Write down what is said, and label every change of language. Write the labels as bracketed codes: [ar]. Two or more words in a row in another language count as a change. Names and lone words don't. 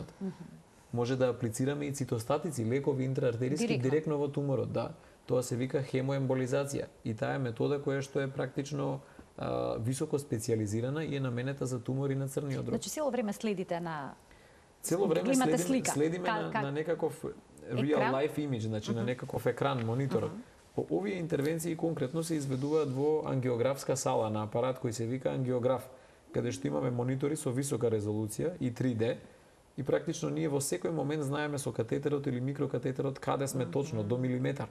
[mk] Може да аплицираме и цитостатици, лекови интраартериски директно во туморот, да. Тоа се вика хемоемболизација и таа е метода која што е практично високо специализирана и е наменета за тумори на црниот дроб. Значи цело време следите на Цело време следиме на на некаков [en] real life image, [mk] значи на некаков екран, монитор. По овие интервенции конкретно се изведуваат во ангиографска сала на апарат кој се вика ангиограф, каде што имаме монитори со висока резолуција и 3D и практично ние во секој момент знаеме со катетерот или микрокатетерот каде сме точно до милиметар.